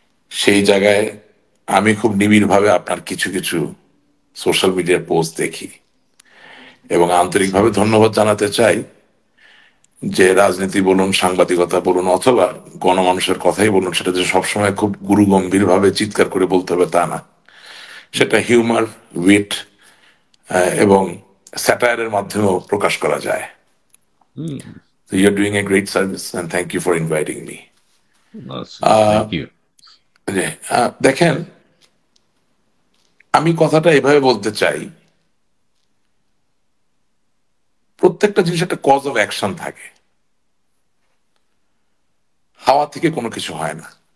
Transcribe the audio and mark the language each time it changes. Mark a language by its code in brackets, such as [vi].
[bn] সেই জায়গায় আমি খুব নিবিড়ভাবে আপনার কিছু কিছু সোশ্যাল মিডিয়ার পোস্ট দেখি এবং আন্তরিকভাবে ধন্যবাদ জানাতে চাই যে রাজনীতি বলুন, সাংবাদিকতা বলুন, অথবা গণমানুষের কথাই বলুন, সেটা যে সবসময় খুব গুরুগম্ভীর ভাবে চিৎকার করে বলতে হবে তা না। সেটা হিউমার, উইট এবং স্যাটায়ারের মাধ্যমেও প্রকাশ করা যায়। হুম। [en] So you're doing a great service and thank you for inviting me. Thank you. [bn] দেখেন, আমি কথাটা এভাবে বলতে চাই, প্রত্যেকটা জিনিস একটা কজ অফ অ্যাকশন থাকে। হাওয়া থেকে কোনো কিছু হয় না।